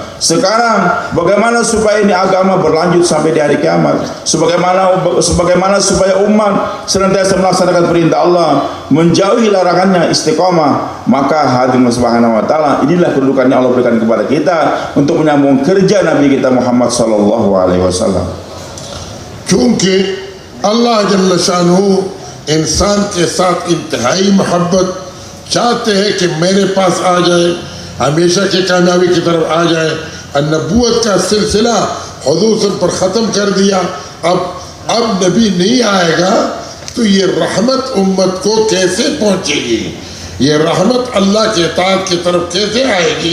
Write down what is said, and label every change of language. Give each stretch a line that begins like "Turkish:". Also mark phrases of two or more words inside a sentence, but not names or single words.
Indonesian: Sekarang bagaimana supaya ini agama berlanjut sampai di hari kiamat? Sebagaimana supaya umat senantiasa melaksanakan perintah Allah, menjauhi larangannya, istiqamah. Maka hadir Allah
Arabic: سبحانه وتعالى.
Indonesian: Inilah kedudukan yang Allah berikan kepada kita untuk menyambung kerja Nabi kita Muhammad
Arabic: صلى الله عليه وسلم.
Urdu: چونکہ اللہ
Arabic: جل شانه
Urdu: انسان کے ساتھ انتہائی محبت چاہتے ہیں کہ میرے پاس آ جائے، ہمیشہ کی کامیابی کی طرف آ جائے. نبوت کا سلسلہ حضور پر ختم کر دیا، اب نبی نہیں آئے گا تو یہ رحمت امت کو کیسے پہنچے گی، یہ رحمت اللہ کے اطاعت کی طرف کیسے آئے گی.